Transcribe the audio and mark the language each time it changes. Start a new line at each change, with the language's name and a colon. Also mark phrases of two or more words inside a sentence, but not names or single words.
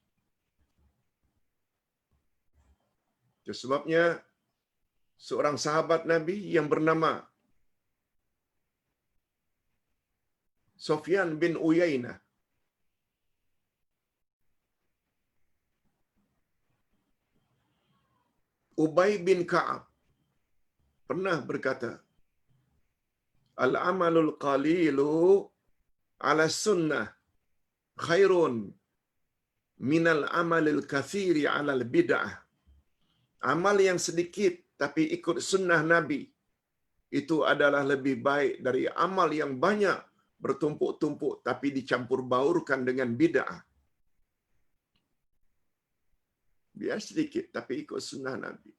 Indonesian: Itu sebabnya seorang sahabat Nabi yang bernama Sufyan bin Uyainah Ubay bin Ka'ab pernah berkata,
Arabic: العمل القليل على سنة خير من العمل الكثير على البدعة.
Indonesian: Amal yang sedikit tapi ikut sunnah Nabi itu adalah lebih baik dari amal yang banyak bertumpuk-tumpuk tapi dicampur baurkan dengan bid'ah. Biar sedikit tapi ikut sunnah Nabi.